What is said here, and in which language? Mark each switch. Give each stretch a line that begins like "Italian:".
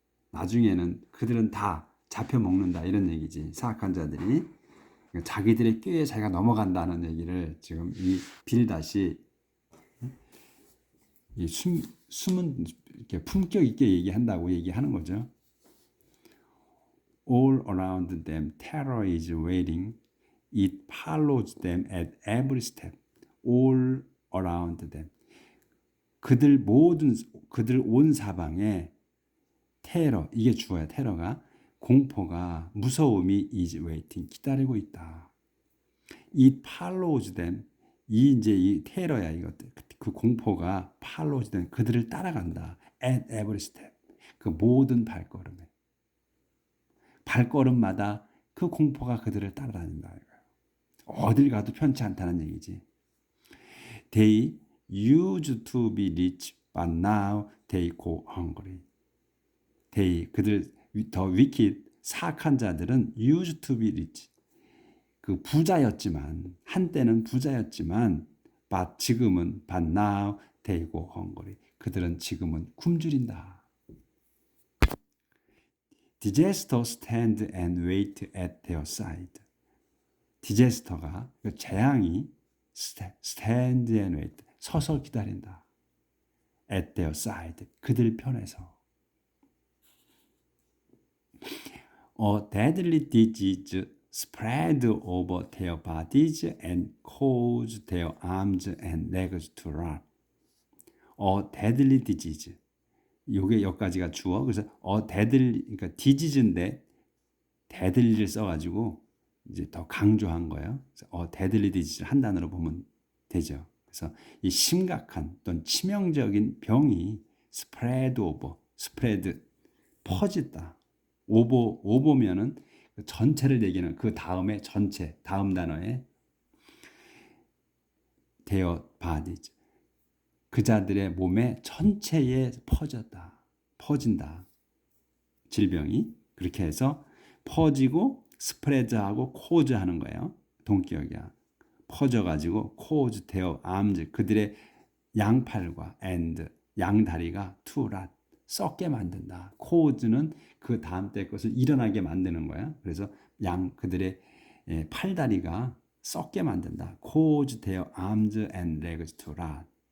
Korean: 나중에는 그들은 다 잡혀 먹는다 이런 얘기지. 사악한 자들이 자기들의 꾀에 자기가 넘어간다는 얘기를 지금 이 빌닷이 숨은 이렇게 품격 있게 얘기한다고 얘기하는 거죠.
English: All around them terror is waiting. It follows them at every step. All around them.
Korean: 그들 온 사방에 테러, 이게 주어야. 테러가 공포가 무서움이
English: is waiting
Korean: 기다리고 있다.
English: It follows them.
Korean: 이 테러야 이것들. 그 공포가
English: follows them
Korean: 그들을 따라간다.
English: At every step.
Korean: 그 모든 발걸음에. 발걸음마다 그 공포가 그들을 따라다닌다. 어딜 가도 편치 않다는 얘기지.
English: They used to be rich, but now they go hungry. They,
Korean: 그들 더
English: wicked,
Korean: 사악한 자들은
English: used to be rich.
Korean: 그 부자였지만, 한때는 부자였지만,
English: but now they go hungry.
Korean: 그들은 지금은 굶주린다.
English: Disaster stand and wait at their side.
Korean: 디제스터가, 재앙이
English: stand and wait,
Korean: 서서 기다린다.
English: At their side,
Korean: 그들 편에서.
English: A deadly disease spread over their bodies and caused their arms and legs to rot. A deadly disease.
Korean: 요게 여기까지가 주어. 그래서 deadly, 그러니까 disease인데 deadly를 써가지고 이제 더 강조한 거예요. 그래서 deadly disease를 한 단어로 보면 되죠. 그래서 이 심각한 또는 치명적인 병이
English: spread over,
Korean: spread 퍼진다. 오버면은 전체를 얘기하는 그 다음에 전체, 다음 단어에
English: their bodies.
Korean: 그 자들의 몸에 전체에 퍼진다. 질병이. 그렇게 해서 퍼지고 스프레드하고 코즈 하는 거예요. 동기역이야. 퍼져가지고 코즈
English: their arms,
Korean: 그들의 양팔과 and, 양다리가
English: to rot,
Korean: 썩게 만든다. 코즈는 그 다음 때 것을 일어나게 만드는 거야. 그래서 그들의 팔다리가 썩게 만든다.
English: cause their arms and legs to rot.